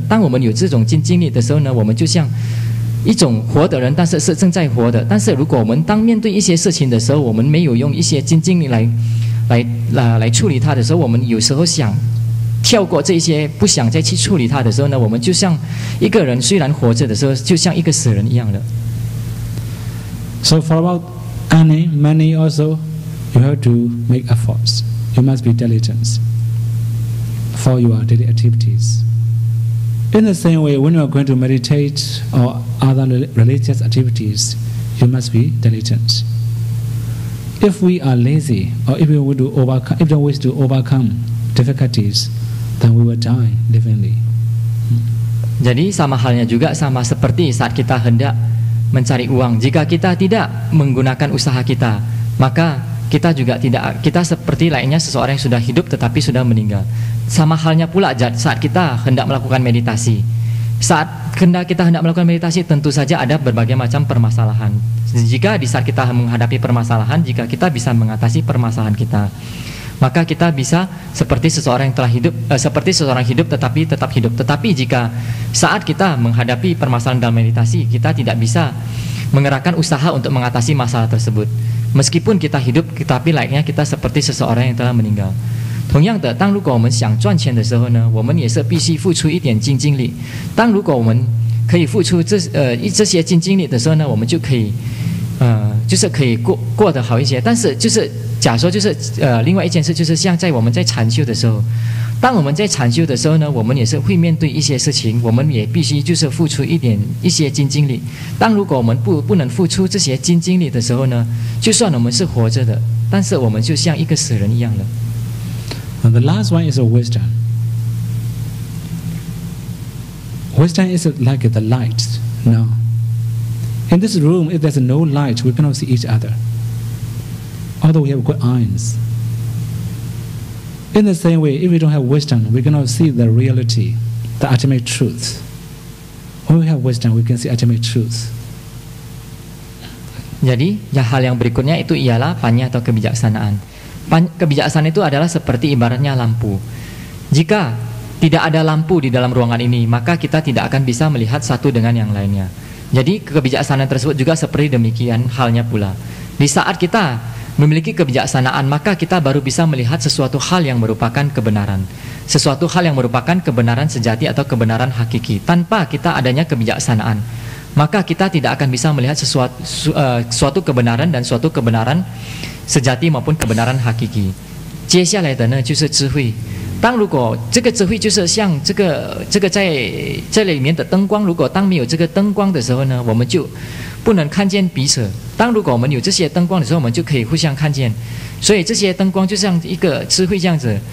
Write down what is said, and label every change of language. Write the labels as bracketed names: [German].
[Chinese] 当我们有这种精进力的时候呢，我们就像一种活的人，但是是正在活的。但是如果我们当面对一些事情的时候，我们没有用一些精进力来处理它的时候，我们有时候想跳过这些，不想再去处理它的时候呢，我们就像一个人虽然活着的时候，就像一个死人一样了。 [English] So for about earning money also, you have to make efforts. You must be diligent for your daily activities. In the same way, when you are going to meditate or other religious activities, you must be diligent. If we are lazy or if we don't wish to overcome difficulties, then we will die livingly. [Indonesian] Jadi sama halnya juga sama seperti saat kita hendak mencari uang. Jika kita tidak menggunakan usaha kita, maka kita seperti lainnya seseorang yang sudah hidup tetapi sudah meninggal. Sama halnya pula saat kita hendak melakukan meditasi. Saat kita hendak melakukan meditasi, tentu saja ada berbagai macam permasalahan. Jika di saat kita menghadapi permasalahan, jika kita bisa mengatasi permasalahan kita, maka kita bisa seperti seseorang yang telah hidup, seperti seseorang hidup tetapi tetap hidup. Tetapi jika saat kita menghadapi permasalahan dalam meditasi, kita tidak bisa mengerahkan usaha untuk mengatasi masalah tersebut. Meskipun kita hidup, tetapi layaknya kita seperti seseorang yang telah meninggal. [Chinese] 同样的，当如果我们想赚钱的时候呢，我们也是必须付出一点精进力。当如果我们可以付出这些精进力的时候呢，我们就可以就是可以过得好一些。但是就是假说就是另外一件事就是像在我们在禅修的时候，当我们在禅修的时候呢，我们也是会面对一些事情，我们也必须就是付出一些精进力。当如果我们不能付出这些精进力的时候呢，就算我们是活着的，但是我们就像一个死人一样了。 [English] And the last one is a wisdom. Wisdom is like the light. Now, in this room, if there's no light, we cannot see each other. Although we have good eyes. In the same way, if we don't have wisdom, we cannot see the reality, the ultimate truth. When we have wisdom, we can see ultimate truth. [Indonesian] Jadi, hal yang berikutnya itu ialah panya atau kebijaksanaan. Kebijaksanaan itu adalah seperti ibaratnya lampu. Jika tidak ada lampu di dalam ruangan ini, maka kita tidak akan bisa melihat satu dengan yang lainnya. Jadi kebijaksanaan tersebut juga seperti demikian halnya pula. Di saat kita memiliki kebijaksanaan, maka kita baru bisa melihat sesuatu hal yang merupakan kebenaran. Sesuatu hal yang merupakan kebenaran sejati atau kebenaran hakiki. Tanpa kita adanya kebijaksanaan, maka kita tidak akan bisa melihat suatu kebenaran dan suatu kebenaran sejati maupun kebenaran hakiki. [Chinese] 接下来的呢就是智慧。当如果这个智慧就是像这个在这里面的灯光，如果当没有这个灯光的时候呢，我们就不能看见彼此。当如果我们有这些灯光的时候，我们就可以互相看见。所以这些灯光就像一个智慧这样子。